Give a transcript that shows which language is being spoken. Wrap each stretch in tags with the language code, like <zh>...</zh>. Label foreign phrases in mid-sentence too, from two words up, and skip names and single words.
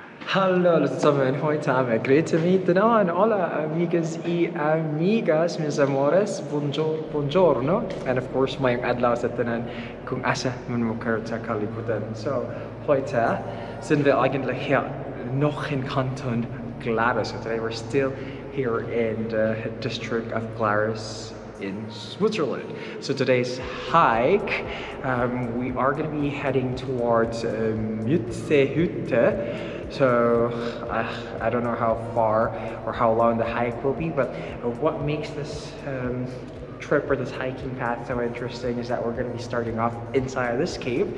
<de>Hallo zusammen, heute haben wir Grüße miteinander.</de> <es>Hola amigas y amigas, mis amores, buongiorno.</es> <en>And of course,</en> <ceb>mayong adlaw sa tanan kung asa man mo kayo sa kalibutan.</ceb> <de>So, heute sind wir eigentlich hier noch in Canton Glarus.</de> <en>So today we're still here in the district of Glarus in Switzerland. So today's hike, we are going to be heading towards Muttseehütte. So I don't know how far or how long the hike will be, but what makes this trip or this hiking path so interesting is that we're going to be starting off inside of this cave.</en>